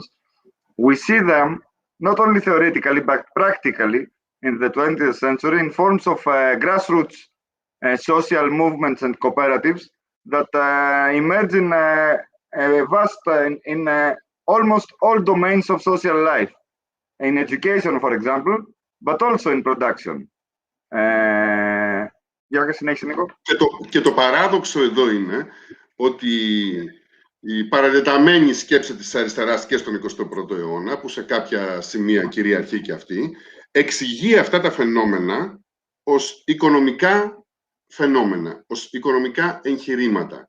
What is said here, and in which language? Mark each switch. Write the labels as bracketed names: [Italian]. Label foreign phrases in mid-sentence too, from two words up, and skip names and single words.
[English] We see them not only theoretically but practically in the 20th century in forms of grassroots social movements and cooperatives that emerge in in almost all domains of social life, in education, for example, but also in production. [Greek] Και το παράδοξο εδώ είναι ότι η παραδεταμένη σκέψη της αριστεράς και στον 21ο αιώνα, που σε κάποια σημεία κυριαρχεί και αυτή, εξηγεί αυτά τα φαινόμενα ως οικονομικά φαινόμενα, ως οικονομικά εγχειρήματα.